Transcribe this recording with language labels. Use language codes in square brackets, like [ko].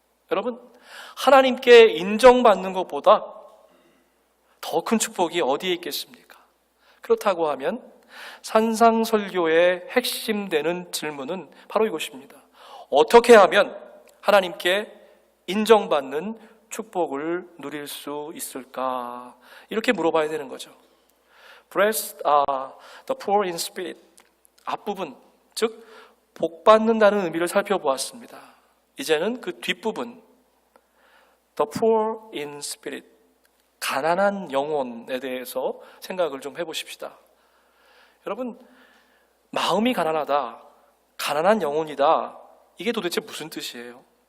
[ko] 여러분, 하나님께 인정받는 것보다 더 큰 축복이 어디에 있겠습니까? 그렇다고 하면 산상설교의 핵심 되는 질문은 바로 이것입니다. 어떻게 하면 하나님께 인정받는 축복을 누릴 수 있을까? 이렇게 물어봐야 되는 거죠. [en] Blessed are the poor in spirit. [ko] 앞부분, 즉 복받는다는 의미를 살펴보았습니다. 이제는 그 뒷부분, [en] the poor in spirit, [ko] 가난한 영혼에 대해서 생각을 좀 해보십시다. 여러분, 마음이 가난하다, 가난한 영혼이다, 이게 도대체 무슨 뜻이에요?